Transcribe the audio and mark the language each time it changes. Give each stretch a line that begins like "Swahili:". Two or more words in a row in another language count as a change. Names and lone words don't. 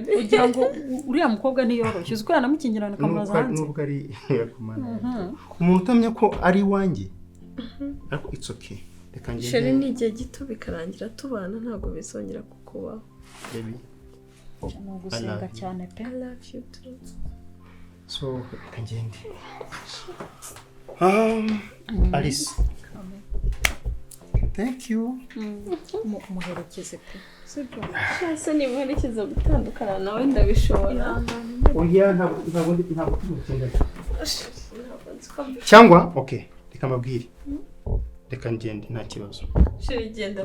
Kinyarwanda: ugira ngo uriya mukobwa ntiyoroshye uziko yanamukingirana kamuraza hanze nubwo ari yakumana umuntu utamenya ko ari wanjye ariko
English: it's okay
Kinyarwanda: reka ngende sheri ni igihe gito bikarangira tubana ntabwo bizongera kukubaho baby ni ugusenga cyane pe
English: I love you too
Kinyarwanda: so reka ngende Alice
English: thank you
Kinyarwanda: muherekeze pe sibyo cyase nimuherekeza gutandukana nawe ndabishobora oya ntabwo tumukeneye cyangwa okay reka mbabwire reka ngende nta kibazo sheri genda